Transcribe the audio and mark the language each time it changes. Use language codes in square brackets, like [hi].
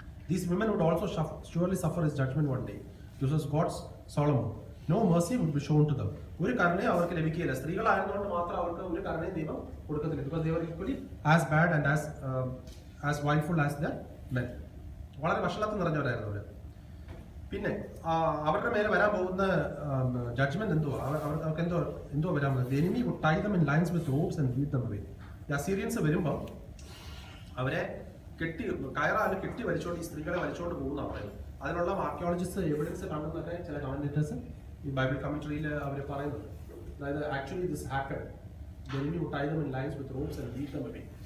[en] These women would also surely suffer his judgment one day. This was God's Solomon. No mercy would be shown to them. [ml] ഒരു കരുണയും അവർക്ക് ലഭിക്കുകയില്ല. സ്ത്രീകളായതുകൊണ്ട് മാത്രം അവർക്ക് ഒരു കരുണയും ദൈവം കൊടുക്കത്തില്ല. [en] Because they were equally as bad and as wilful as the men. [ml] വളരെ വഷളത്വം നിറഞ്ഞവരായിരുന്നു അവർ. പിന്നെ അവരുടെ മേലെ വരാൻ പോകുന്ന ജഡ്ജ്മെന്റ് അവർക്ക് എന്തോ വരാൻ പോകുന്നത്. [en] The enemy would tie them in lines with ropes and lead them away. [ml] The Assyrians വരുമ്പോൾ അവരെ കയറാല് കെട്ടി വലിച്ചോണ്ട് ഈ സ്ത്രീകളെ വലിച്ചോണ്ട് പോകുന്ന പറയുന്നത്. അതിനുള്ള ആർക്കിയോളജിസ്റ്റ് എവിഡൻസ് കണ്ടെന്നൊക്കെ ചില കമന്റേറ്റേഴ്സ് ഈ ബൈബിൾ കമന്ററിയിൽ അവർ പറയുന്നത്. [en] അതായത് actually this happened. The enemy would tie them in lines with ropes and lead them away.